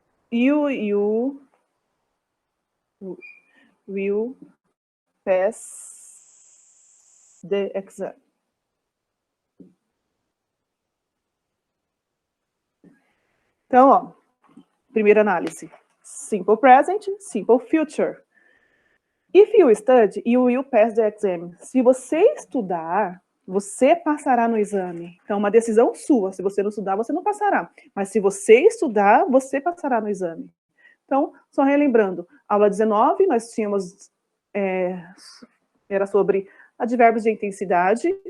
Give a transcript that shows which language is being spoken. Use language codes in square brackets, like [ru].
[en] You will pass the exam. [pt] Então, ó, primeira análise. [en] Simple present, simple future. If you study, you will pass the exam. [pt] Se você estudar, você passará no exame. Então, uma decisão sua. Se você não estudar, você não passará. Mas se você estudar, você passará no exame. Então, só relembrando, aula 19, nós tínhamos, era sobre advérbios de intensidade.